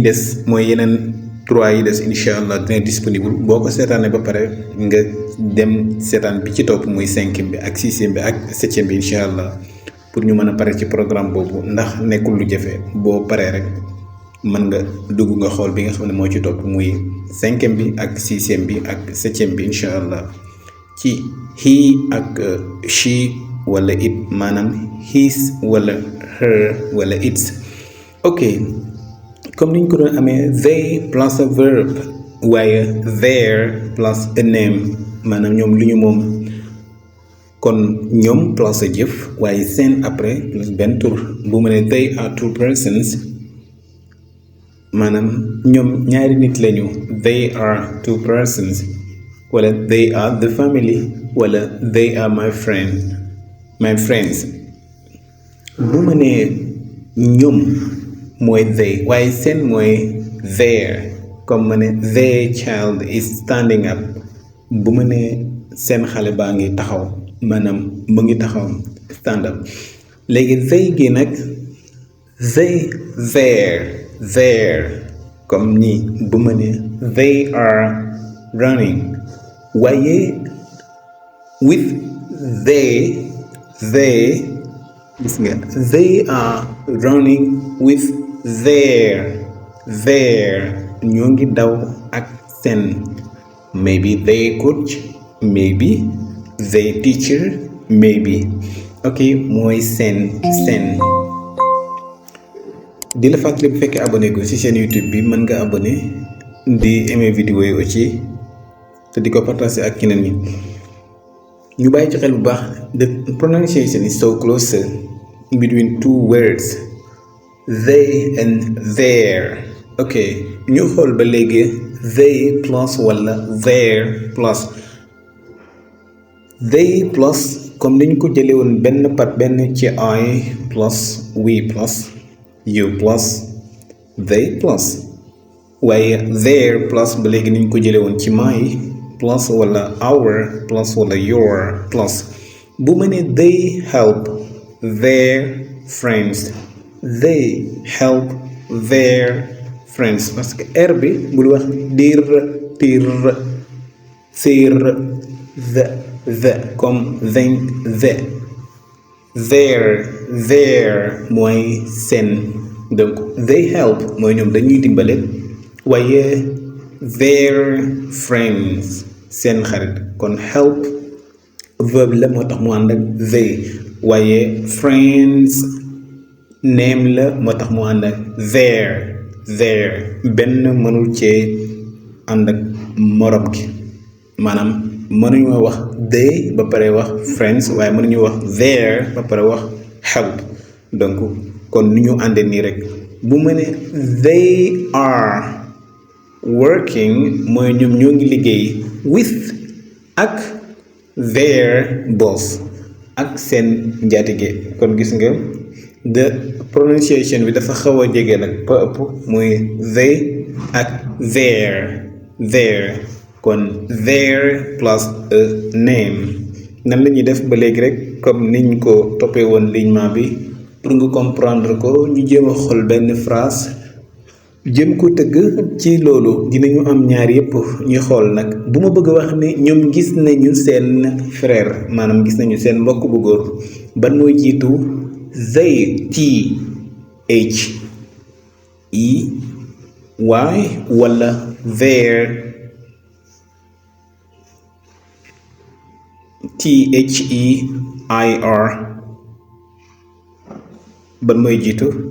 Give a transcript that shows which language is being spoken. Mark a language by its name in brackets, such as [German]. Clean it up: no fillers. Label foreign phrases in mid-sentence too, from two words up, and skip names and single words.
[Wolof] des mooy yeneen 3 yi des [Arabic] إن شاء الله [Wolof] dina disponible boo ko seetaanee ba pare nga dem seetaan bi ci topp muy 5e bi ak 6e bi ak 7e bi [Arabic] إن شاء الله [Wolof] pour ñu mën a pare ci programme boobu ndax nekkul lu jafe boo paree rek mën nga dugg nga xool bi nga xam ne moo ci topp muy 5e bi ak 6e bi ak 7e bi [Arabic] إن شاء الله [Wolof] ci he ak she wala it maanaam his wala her wala its. ok comme niñ ko doon amee [English] they plus a verb [Wolof] waaye their [English] plus a name [Wolof] maanaam ñoom lu ñu moom kon ñoom [English] plus a [Wolof] jëf waaye seen après plus benn tur bu ma ne [English] they are two persons [Wolof] maanaam ñoom ñaari nit lañu [English] they are two persons [Wolof] wala they [English] are the family [Wolof] wala [English] they are my friends [Wolof] bu ma nee ñoom mooy they waaye seen mooy their comme ma ne [English] their child is standing up [Wolof] bu ma nee seen xale baa ngi taxaw maanaam mu ngi taxaw [English] stand up [Wolof] léegi they gi nag [English] they there [Wolof] comme ni bu ma nee [English] they are running [Wolof] waaye [English] with they [Wolof] gis nga [English] they are running with [Wolof] their ñoo ngi daw ak seen [English] maybe they coach maybe they teacher maybe ok [Wolof] mooy seen di la fàttali bu fekkee abonné go ci chaîne YouTube bi mën nga abonné di [French] aimer vidéo [Wolof] yi aussi te di ko partager ak keneen ñi ñu bàyyi ci xel bu baax [English] the pronunciation is so close between two words they and their. [Wolof] ok ñu xool ba léegi [English] they plus [Wolof] wala [English] their plus. they plus [Wolof] comme niñ ko jëlee woon benn par benn ci [English] I plus we plus you plus they plus [Wolof] waaye [English] their plus [Wolof] ba léegi niñ ko jëlee woon ci [English] my plus [Wolof] wala [English] our plus [Wolof] wala [English] your plus. [Wolof] bu ma ne [English] they help their friends [French] parce que [Wolof] r bi bul wax dir tir sir the comme then their mooy seen donc [English] they help [Wolof] mooy ñoom dañuy dimbale waaye [English] their friends [Wolof] seen xarit kon [English] help verb [Wolof] la moo tax mu ànd ak they waaye [English] friends name [Wolof] la moo tax mu ànd ak their benn mënul cee ànd ak morom gi maanaam mënuñu wax they ba pare wax friends waaye mënuñu wax their ba pare wax help donc kon ni ñu àndee nii rek bu ma ne [English] they are working [Wolof] mooy ñoom ñoo ngi liggéey with ak [English] their boss [Wolof] ak seen njaatige kon gis nga [English] the pronunciation [Wolof] bi dafa xaw a jege nag ba ëpp muy they ak their kon [English] their plus a name [Wolof] nan la ñuy def ba léegi rek comme niñ ko toppee woon lignement bi pour nga comprendre ko ñu jéem a xool benn phrase jëm ko tëgg ci loolu dinañu am ñaar yépp ñu xool nag bu ma bëgg a wax ne ñoom gis nañu seen frère maanaam gis nañu seen mbokk bu góor ban mooy jiitu [English] they THEY [Wolof] wala [English] their THEIR [Wolof] ban mooy jiitu